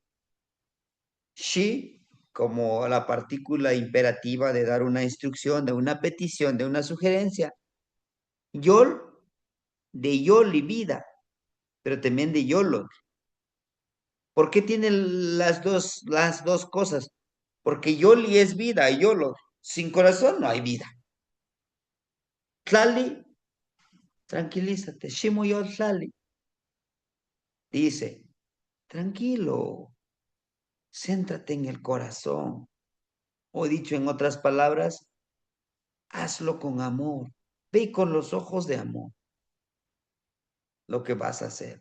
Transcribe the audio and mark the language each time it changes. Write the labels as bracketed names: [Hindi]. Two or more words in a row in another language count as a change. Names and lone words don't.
[Spanish] Shi, como la partícula imperativa de dar una instrucción, de una petición, de una sugerencia. Yol, de yol y vida, pero también de yolo. ¿Por qué tiene las dos cosas? Porque yoli es vida y yolo. Sin corazón no hay vida. Tlali, tranquilízate. [Nahuatl languages] Shimoyol Tlali. [Spanish] Dice, tranquilo, céntrate en el corazón. O dicho en otras palabras, hazlo con amor. Ve con los ojos de amor lo que vas a hacer.